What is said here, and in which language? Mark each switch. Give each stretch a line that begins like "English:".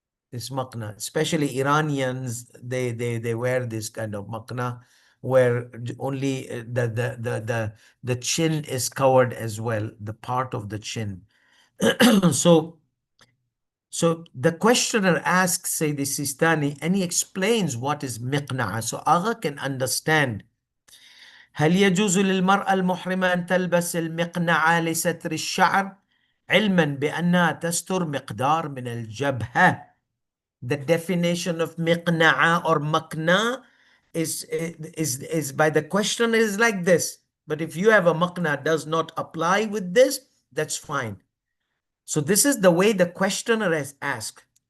English: This makna, especially Iranians, they wear this kind of makna where only the chin is covered as well, the part of the chin. So the questioner asks Sayyidi Sistani, and he explains what is miqna'a, so Agha can understand.
Arabic: هل يجوز للمرأة المحرمة أن تلبس المقنعة لستر الشعر علما بأنها تستر مقدار من الجبهة?
English: The definition of miqna'a or makna is by the questioner is like this. But if you have a makna does not apply with this, that's fine. So this is the way the questioner has asked.